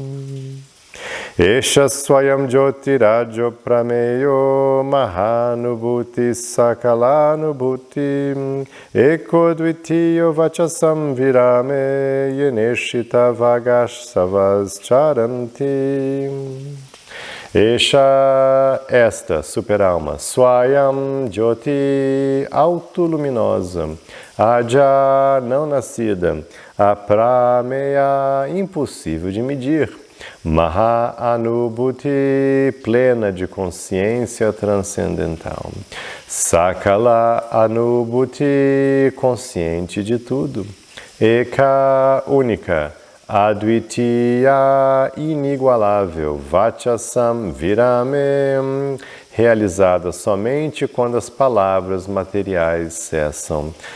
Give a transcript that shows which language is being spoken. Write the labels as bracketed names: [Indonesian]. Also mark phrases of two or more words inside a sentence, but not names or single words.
[Sanskrit] Esha swayam jyotiraja prameyo mahanubhuti sakalanubhuti eko dvitiyo vachasam virame yeneshita vagashavas charanti. [Portuguese] Esha, esta superalma, [Sanskrit] swayam jyoti, [Portuguese] autoluminosa, aja, não nascida, aprameya, impossível de medir, [Sanskrit] maha anubhuti, [Portuguese] plena de consciência transcendental, [Sanskrit] sakala anubhuti, [Portuguese] consciente de tudo, eka, única, advitiya, inigualável, [Sanskrit] vachasam virame, [Portuguese] realizada somente quando as palavras materiais cessam.